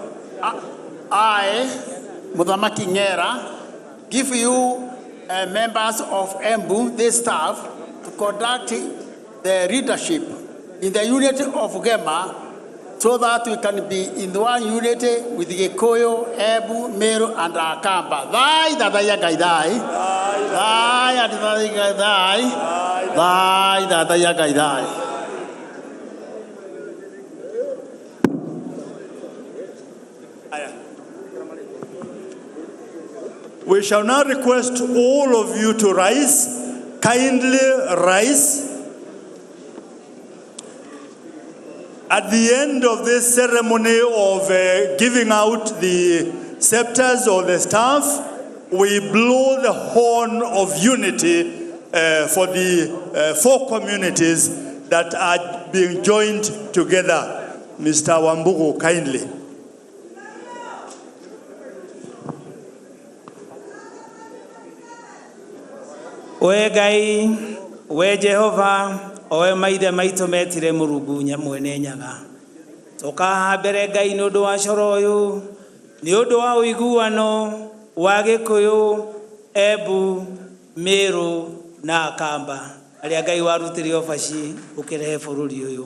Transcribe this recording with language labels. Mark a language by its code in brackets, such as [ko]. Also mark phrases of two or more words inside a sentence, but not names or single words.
[en] I, Mudhamaki Ngera, give you members of EMBU, this staff, to conduct the leadership in the unity of Gema so that we can be in one unity with Gikuyu, Embu, Meru, and Akamba. [mer] Thai, Dadaya Gaidai. Thai, Dadaya Gaidai. Thai, Dadaya Gaidai. [en] We shall now request all of you to rise. Kindly rise. At the end of this ceremony of giving out the scepters or the staff, we blow the horn of unity for the 4 communities that are being joined together. Mr. Wambugu, kindly. [ki] We Ngai, we Jehova, owe maithe maitũ metire Mũrungu mwene nyaga. Tũkaha mbere Ngai nĩ ũndũ wa coro ũyũ, nĩ ũndũ wa ũiguano wa Gĩkũyũ, Embu, Meru na Akamba, arĩa Ngai warutire obaci ũkĩrehe bũrũri ũyũ.